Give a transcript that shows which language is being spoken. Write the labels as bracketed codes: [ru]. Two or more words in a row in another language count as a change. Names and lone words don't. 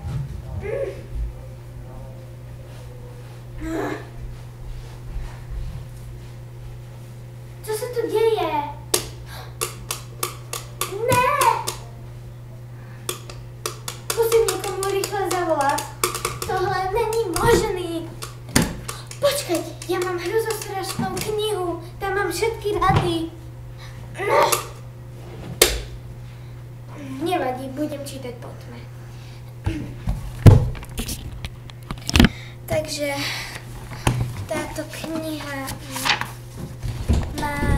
[cs] Co se tu děje? Ne! Musím někomu rychle zavolat. Tohle není možný. Počkej, já mám hrozostrašnou knihu. [sk] Tam mám všetky rady. Nevadí, budem čítať po tme. Takže táto kniha má...